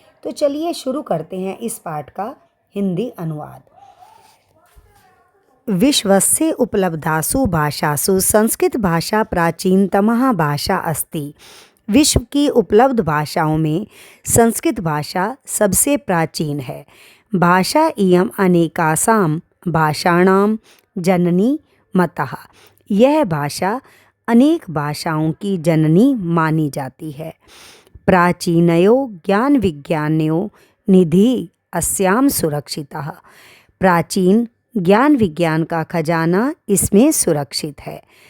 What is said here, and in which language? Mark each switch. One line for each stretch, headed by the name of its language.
Hindi: तो चलिए शुरू करते हैं इस पाठ का हिंदी अनुवाद।
Sanskrit: विश्वस्य उपलब्धासु भाषासु संस्कृत भाषा प्राचीनतमः भाषा अस्ति।
Hindi: विश्व की उपलब्ध भाषाओं में संस्कृत भाषा सबसे प्राचीन है।
Sanskrit: भाषा इयम् अनेकासां भाषाणां जननी मतः।
Hindi: यह भाषा अनेक भाषाओं की जननी मानी जाती है।
Sanskrit: प्राचीनयो ज्ञान विज्ञानयो निधि अस्याम सुरक्षितः।
Hindi: प्राचीन ज्ञान विज्ञान का खजाना इसमें सुरक्षित है।